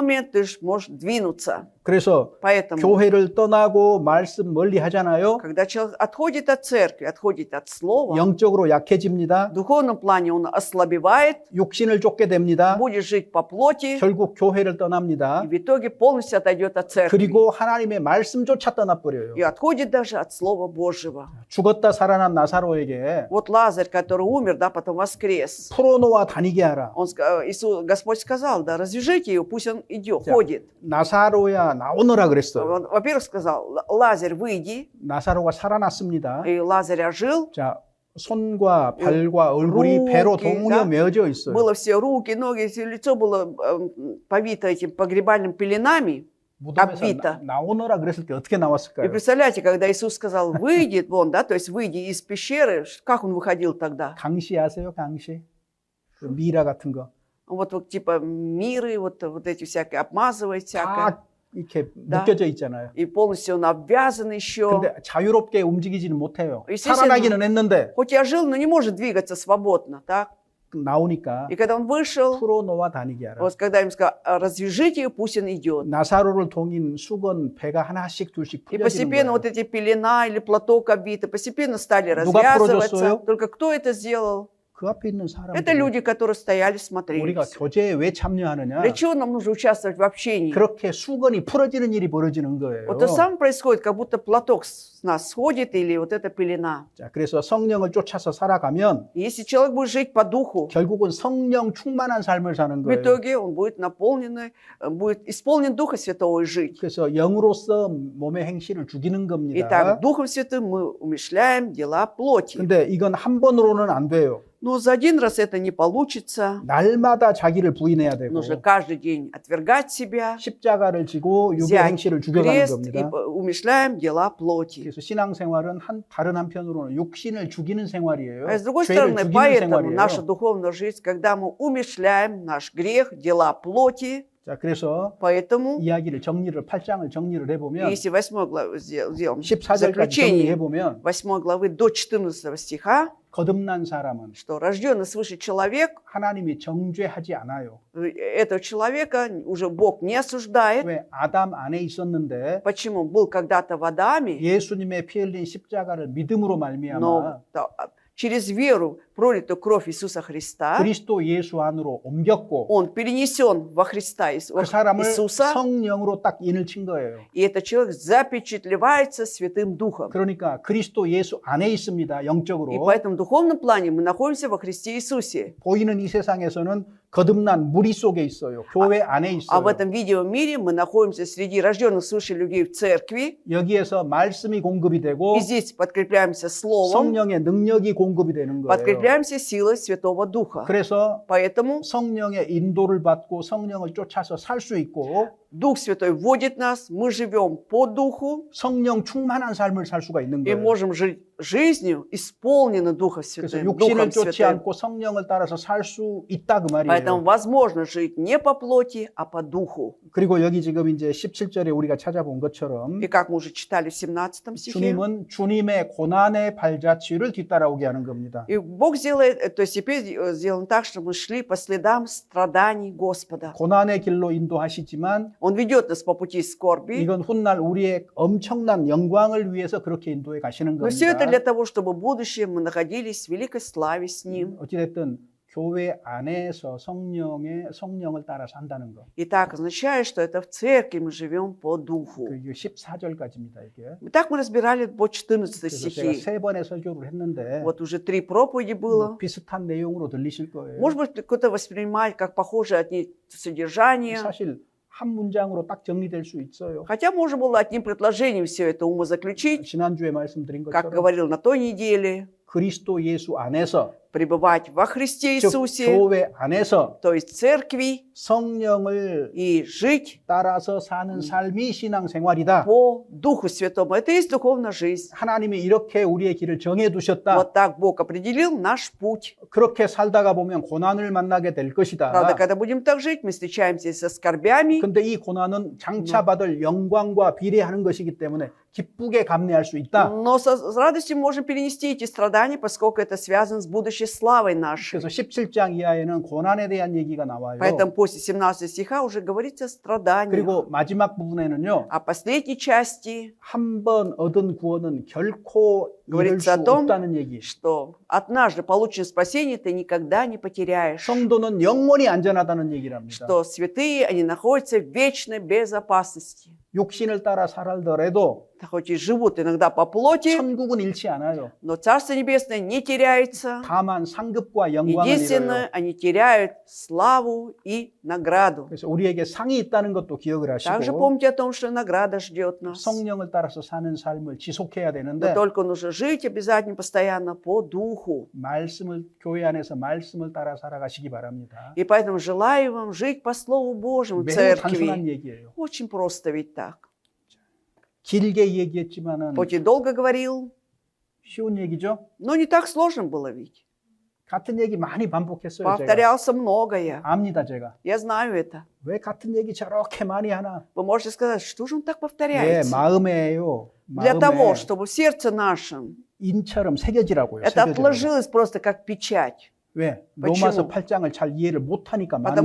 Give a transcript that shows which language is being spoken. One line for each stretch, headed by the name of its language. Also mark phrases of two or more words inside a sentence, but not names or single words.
Russian: момент ты можешь двинуться.
Korean: 그래서
Russian: Поэтому,
Korean: 교회를 떠나고 말씀 멀리 하잖아요.
Russian: когда человек отходит от церкви, отходит от Слова,
Korean: 영적으로 약해집니다.
Russian: в духовном плане он ослабевает,
Korean: 육신을 쫓게 됩니다.
Russian: будет жить по плоти,
Korean: 결국 교회를
Russian: и
Korean: 떠납니다.
Russian: в итоге полностью отойдет от церкви.
Korean: 그리고 하나님의 말씀조차 떠나버려요.
Russian: И отходит даже от Слова Божьего.
Korean: 죽었다 살아난 나사로에게
Russian: Вот Лазарь, который умер, да, потом воскрес.
Korean: 풀어놓아 다니게 하라.
Russian: Господь сказал, да, развяжите его, пусть он идет,
Korean: 자,
Russian: ходит.
Korean: 나사로야 나오너라 그랬어요.
Russian: Он, во-первых, сказал, Лазарь, выйди.
Korean: 나사로가 살아났습니다.
Russian: И Лазарь ожил.
Korean: 자, 손과 발과 얼굴이 배로
Russian: руки,
Korean: 동무여
Russian: да?
Korean: 메어져 있어요.
Russian: Было все руки, ноги, все лицо было повито этим погребальными пеленами.
Korean: 무덤에서
Russian: обвито.
Korean: 나오너라 그랬을 때 어떻게
Russian: И
Korean: 나왔을까요?
Russian: представляете, когда Иисус сказал, выйди вон, да, то есть выйди из пещеры, как он выходил тогда?
Korean: 강시 아세요? 강시? 그 미라 같은 거.
Russian: Вот типа миры, вот эти всякие, обмазывает всякое.
Korean: 다 이렇게
Russian: Да.
Korean: 묶여져 있잖아요.
Russian: И полностью он обвязан еще.
Korean: 근데 자유롭게 움직이지는 못해요.
Russian: естественно,
Korean: 살아나기는 했는데
Russian: Хоть и ожил, но не может двигаться свободно, так?
Korean: 나오니까
Russian: И когда он вышел,
Korean: 풀어놓아 다니게 하라.
Russian: вот когда им сказал, развяжите ее, пусть он идет.
Korean: 나사로를 동인 수건 배가 하나씩 둘씩
Russian: И
Korean: 풀려지는
Russian: постепенно
Korean: 거예요.
Russian: вот эти пелена или платок обвиты, постепенно стали
Korean: 누가
Russian: развязываться.
Korean: 풀어줬어요?
Russian: Только кто это сделал?
Korean: 그 앞에 있는
Russian: Это
Korean: 사람들.
Russian: люди, которые стояли, смотрели.
Korean: 우리가 교제에 왜 참여하느냐?
Russian: Для чего нам нужно участвовать в общении?
Korean: 그렇게 수건이 풀어지는 일이 벌어지는 거예요.
Russian: Вот то самое происходит, как будто платок с нас сходит или вот эта пелена.
Korean: 자, 그래서 성령을 쫓아서 살아가면
Russian: И если человек будет жить по духу,
Korean: 결국은 성령 충만한 삶을 사는
Russian: в
Korean: 거예요.
Russian: итоге он будет будет исполнен Духа Святого и жить.
Korean: 그래서 영으로서 몸의 행실을 죽이는 겁니다.
Russian: Итак, Духом Святым мы умерщвляем дела плоти.
Korean: 근데 이건 한 번으로는 안 돼요.
Russian: Но за один раз это не получится.
Korean: 날마다 자기를 부인해야 되고
Russian: Нужно каждый день отвергать себя,
Korean: 십자가를 지고 육의
Russian: взять
Korean: 행실을 죽여가는
Russian: крест и
Korean: 겁니다.
Russian: умышляем дела плоти.
Korean: 그래서 신앙생활은 다른 한편으로는 육신을 죽이는 생활이에요.
Russian: А с другой
Korean: 죄를
Russian: стороны,
Korean: 죽이는
Russian: поэтому наша
Korean: 생활이에요.
Russian: духовная жизнь, когда мы умышляем наш грех, дела плоти,
Korean: 자, 그래서
Russian: поэтому,
Korean: 이야기를 8장을 정리를 해보면
Russian: если 8 главу сделаем
Korean: 14절까지
Russian: заключение
Korean: 정리해보면
Russian: 8 главы до 14 стиха,
Korean: 거듭난 사람은
Russian: что рожденный свыше человек,
Korean: 하나님이 정죄하지 않아요.
Russian: этого человека уже Бог не осуждает.
Korean: 왜? 아담 안에 있었는데
Russian: Почему? Был когда-то в Адаме,
Korean: 예수님의 피 흘린 십자가를 믿음으로 말미암아
Russian: но через веру пролитую кровь Иисуса Христа,
Korean: 그리스도 예수 안으로 옮겼고
Russian: он перенесен во Христа
Korean: 그 사람을
Russian: Иисуса,
Korean: 성령으로 딱 인을 친 거예요.
Russian: и этот человек запечатлевается Святым Духом.
Korean: 그러니까 그리스도 예수 안에 있습니다.
Russian: И
Korean: 영적으로.
Russian: поэтому в духовном плане мы находимся во Христе Иисусе.
Korean: 보이는 이 세상에서는 거듭난 무리 속에 있어요. 교회 안에
Russian: А в
Korean: 있어요.
Russian: этом видимом мире мы находимся среди рожденных свыше людей в церкви.
Korean: 여기에서 말씀이 공급이 되고
Russian: И здесь подкрепляемся Словом,
Korean: 성령의 능력이 공급이 되는 거예요.
Russian: подкрепляемся силой Святого Духа.
Korean: 그래서
Russian: Поэтому
Korean: 성령의 인도를 받고 성령을 쫓아서 살 수 있고
Russian: Дух Святой вводит нас, мы живем по Духу
Korean: 성령 충만한 삶을 살 수가 있는
Russian: и
Korean: 거예요.
Russian: можем жить жизнью, исполненной Духом
Korean: 그래서
Russian: Святым.
Korean: 육신을
Russian: Духом
Korean: 쫓지
Russian: Святым.
Korean: 않고 성령을 따라서 살 수 있다 그
Russian: Поэтому
Korean: 말이에요.
Russian: возможно жить не по плоти, а по Духу.
Korean: 그리고 여기 지금 이제 17절에 우리가 찾아본 것처럼
Russian: И как мы уже читали в 17 стихе,
Korean: 주님은 주님의 고난의 발자취를 뒤따라오게 하는 겁니다.
Russian: и Бог сделает, то есть теперь сделаем так, что мы шли по следам страданий Господа.
Korean: 고난의 길로 인도하시지만
Russian: Он ведет нас по пути скорби,
Korean: 이건 훗날 우리의 엄청난 영광을 위해서 그렇게 인도해 가시는
Russian: но все это для
Korean: 겁니다.
Russian: того, чтобы в будущем мы находились в великой славе с Ним.
Korean: 어찌됐든 교회 안에서 성령을 따라서 한다는 거.
Russian: И так означает, что это в церкви мы живем по Духу.
Korean: 그게 14절까지입니다, 이게.
Russian: Так мы разбирали по 14
Korean: 그래서 제가
Russian: стихи.
Korean: 3번의 설교를 했는데
Russian: Вот уже 3 проповеди было.
Korean: 비슷한 내용으로 들리실 거예요.
Russian: Может быть, кто-то воспринимает как похожее от них содержание.
Korean: 사실 한 문장으로 딱 정리될 수 있어요.
Russian: Хотя можно было одним предложением все это умозаключить,
Korean: 지난주에 말씀드린
Russian: как
Korean: 것처럼
Russian: говорил на той неделе,
Korean: 그리스도 예수 안에서
Russian: пребывать во Христе
Korean: 즉
Russian: Иисусе,
Korean: 교회 안에서
Russian: то есть церкви,
Korean: 성령을
Russian: и жить
Korean: 따라서 사는 삶이 신앙생활이다.
Russian: по Духу Святому. Это и есть духовная жизнь.
Korean: 하나님이 이렇게 우리의 길을 정해 두셨다.
Russian: Вот так Бог определил наш путь.
Korean: 그렇게 살다가 보면 고난을 만나게 될 것이다.
Russian: Правда, когда будем так жить, мы встречаемся со скорбями,
Korean: 근데 이 고난은 장차 받을 영광과 비례하는 것이기 때문에 기쁘게 감내할 수 있다.
Russian: но с радостью можем перенести эти страдания, поскольку это связано с будущей славой нашей.
Korean: 그래서 17장 이하에는 고난에 대한 얘기가 나와요.
Russian: Поэтому после 17 стиха уже говорится о страданиях.
Korean: 그리고 마지막 부분에는요.
Russian: А последней части
Korean: 한 번 얻은 구원은 결코 잃을 수
Russian: говорится о том,
Korean: 없다는 얘기.
Russian: что однажды полученное спасение ты никогда не потеряешь.
Korean: 성도는 영원히 안전하다는 얘기랍니다.
Russian: Что святые, они находятся в вечной безопасности.
Korean: 육신을 따라 살더라도
Russian: Хоть и живут иногда по плоти,
Korean: 천국은 잃지 않아요.
Russian: но Царство Небесное не теряется.
Korean: 다만 상급과 영광을 잃어요.
Russian: Единственное, они теряют славу и награду.
Korean: 그래서 우리에게 상이 있다는 것도 기억을
Russian: Также
Korean: 하시고
Russian: помните о том, что награда ждет нас.
Korean: 성령을 따라서 사는 삶을 지속해야
Russian: Но
Korean: 되는데
Russian: только нужно жить обязательно, постоянно по духу.
Korean: 말씀을 교회 안에서 말씀을 따라 살아가시기 바랍니다.
Russian: И поэтому желаю вам жить по Слову Божьему в
Korean: 매우
Russian: церкви.
Korean: 단순한 얘기예요.
Russian: Очень просто ведь так.
Korean: 길게 얘기했지만은
Russian: Хоть и долго говорил,
Korean: 쉬운 얘기죠.
Russian: но не так сложно было ведь.
Korean: 같은 얘기 많이 반복했어요. 제가.
Russian: Повторялся многое.
Korean: 압니다, 제가.
Russian: Я знаю это.
Korean: 왜 같은 얘기 저렇게 많이 하나?
Russian: Вы можете сказать, что же он так
Korean: 예,
Russian: повторяется?
Korean: 마음에요.
Russian: Для того,
Korean: 마음에
Russian: чтобы в сердце нашем
Korean: 인처럼 새겨지라고요.
Russian: это
Korean: 새겨지라고.
Russian: отложилось просто как печать.
Korean: 왜?
Russian: Почему?
Korean: 로마서 8장을 잘 이해를 못하니까 많은